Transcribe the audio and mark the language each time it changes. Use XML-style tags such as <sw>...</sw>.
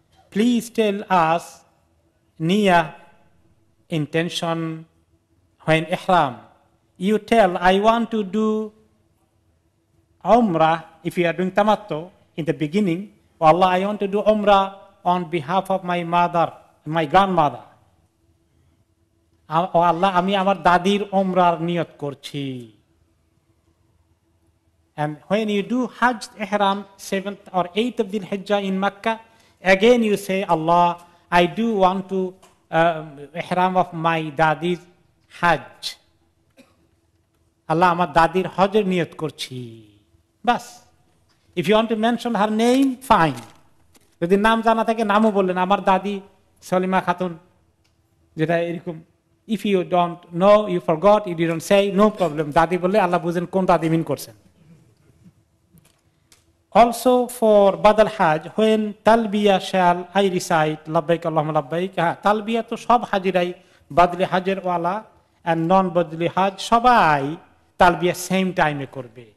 <en>Please tell us niya intention when ihram. You tell I want to do Umrah if you are doing tamattu in the beginning. Oh Allah, I want to do Umrah on behalf of my mother, my grandmother.</en> <bn>Oh Allah, আমি আমার দাদির উমরার নিয়ত করছি।</bn> <en>And when you do Hajj Ihram 7th or 8th of Dhul Hijjah in Makkah, again you say, Allah, I do want to Ihram of my Dadi's Hajj.</en> <bn>Allah, আমার দাদির হজের নিয়ত করছি। বাস।</bn> <en>If you want to mention her name, fine.</en> <bn>যদি নাম জানা থাকে নামও বললেন, আমার দাদি সলিমা খাতুন, যেটা এরকম।</bn> <en>If you don't know, you forgot, you didn't say, no problem.</en> <bn>দাদি বললে আল্লাহ বুঝেন কোন দাদি মিন করছেন।</bn> <en>Also for Badal Hajj, when Talbiya shall I recite Labbaik Allahumma Labbaik?</en> <bn>Talbiya তো সব হাজিরাই, বাদলি হাজের ওয়ালা and non-বাদলি হাজ সবাই তালবিয়া সেম টাইমে করবে।</bn>